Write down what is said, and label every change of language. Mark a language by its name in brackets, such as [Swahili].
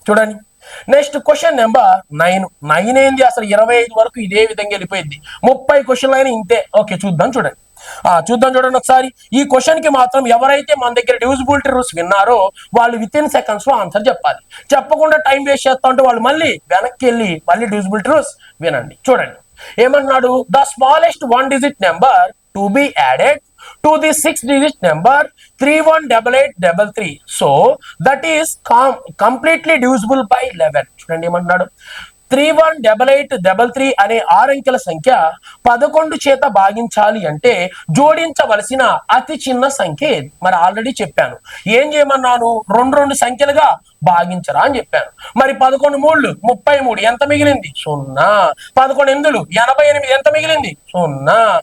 [Telugu] చూడండి, next question number 9 ఏంది అసలు 25 వరకు ఇదే విధంగా వెళ్ళిపోయింది, 30 క్వశ్చన్లు అయినా ఇంతే. ఓకే చూద్దాం. చూడండి ఒకసారి. ఈ క్వశ్చన్ కి మాత్రం ఎవరైతే మన దగ్గర డివిజిబిలిటీ రూల్స్ విన్నారో వాళ్ళు విత్ ఇన్ సెకండ్స్ లో ఆన్సర్ చెప్పాలి. చెప్పకుండా టైం వేస్ట్ చేస్తా ఉంటే వాళ్ళు మళ్ళీ వెనక్కి వెళ్ళి మళ్ళీ డివిజిబిలిటీ రూల్స్ వినండి. చూడండి ఏమన్నాడు, [English] The smallest 1 digit number to be added to the 6-digit number 318833, so that is completely divisible by 11. [Telugu] చూడండి ఏమంటున్నాడు, 318833 అనే 6 అంకెల సంఖ్య 11 చేత భాగించాలి అంటే జోడించవలసిన అతి చిన్న సంఖ్య ఏది? మరి ఆల్రెడీ చెప్పాను, ఏం చేయమన్నాను, రెండు సంఖ్యలుగా భాగించరా అని చెప్పాను. మరి 11 3 33 ఎంత మిగిలింది? 0. 11 8 88 ఎంత మిగిలింది? 0.